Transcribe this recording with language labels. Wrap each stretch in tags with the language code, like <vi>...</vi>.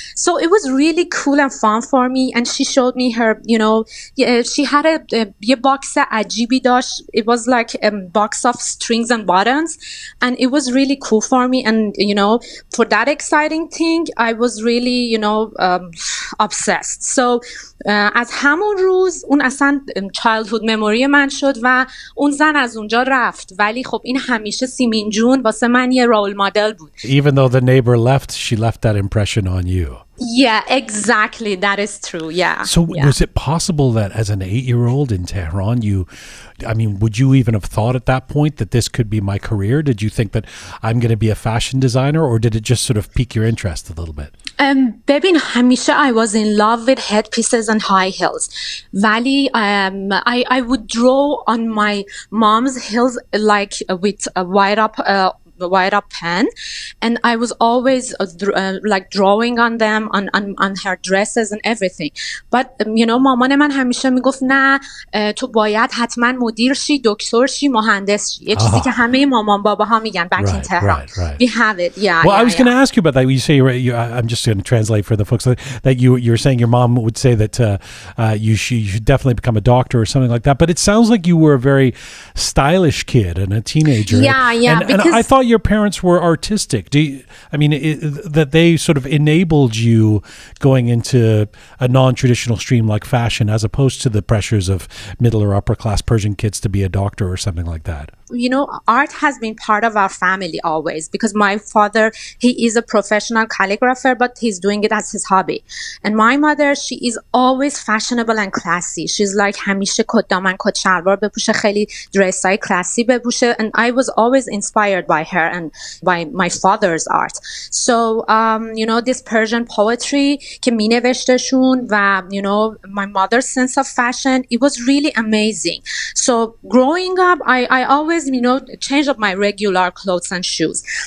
<en>So it was really cool and fun for me. And she showed me her, she had a box</en> <fa>عجیبی داشت.</fa> <en>It was like a box of strings and buttons, and it was really cool for me. And for that exciting thing, I was really obsessed. So</en> <fa>از همون روز اون اصلا</fa> <en>childhood memory</en> <fa>من شد و اون زن از اونجا رفت. ولی خب این همیشه سیمین جون واسه من یه رول مدل بود.</fa> <en>Even though the neighbor left, she left that impression on you. Yeah, exactly. That is true. Yeah. So was it possible that as an 8-year-old in Tehran, would you even have thought at that point that this could be my career? Did you think that I'm going to be a fashion designer, or did it just sort of pique your interest a little bit?</en> <fa>ببین همیشه</fa> <en>I was in love with headpieces and high heels.</en> <fa>ولی</fa> <en>I would draw on my mom's heels like with a wide up pen, and I was always like drawing on them on her dresses and everything. But</en> <fa>مامان من همیشه میگفت نه تو باید حتما مدیر شی، دکتر شی، مهندس شی. یه چیزی که همه مامان باباها میگن</fa> <en>back in Tehran. Right. We have it. Yeah. Well, I was going to ask you about that. You say I'm just going to translate for the folks that you're saying your mom would say that you should definitely become a doctor or something like that. But it sounds like you were a very stylish kid and a teenager. Yeah. And I thought your parents were artistic. That they sort of enabled you going into a non-traditional stream like fashion, as opposed to the pressures of middle or upper class Persian kids to be a doctor or something like that. Art has been part of our family always, because my father, he is a professional calligrapher, but he's doing it as his hobby. And my mother, she is always fashionable and classy. She's like</en> <fa>همیشه کت دامن کت شلوار بپوشه، خیلی درسای کلاسی بپوشه.</fa> <en>And I was always inspired by her and by my father's art. So this Persian poetry</en> <fa>که می نوشتشون و</fa> <en>my mother's sense of fashion, it was really amazing. So growing up, I always change up my regular clothes and shoes.</en>